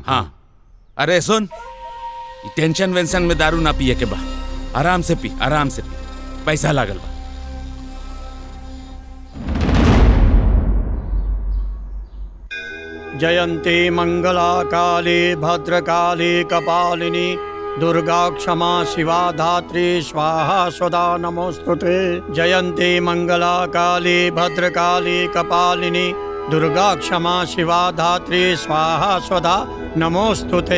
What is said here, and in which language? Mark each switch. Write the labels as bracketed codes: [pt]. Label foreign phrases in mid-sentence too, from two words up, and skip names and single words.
[bho] हाँ अरे सुन, टेंशन वेंशन में दारू ना पिए के बा, आराम से पी, आराम से पी, पैसा लागल बा। [sa] जयंती मंगला काली भद्रकाली कपालिनी दुर्गा क्षमा शिवा धात्री स्वाहा स्वधा नमोस्तुते। जयंती मंगला काली भद्रकाली कपालिनी दुर्गा क्षमा शिवा धात्री स्वाहा स्वधा नमोस्तुते।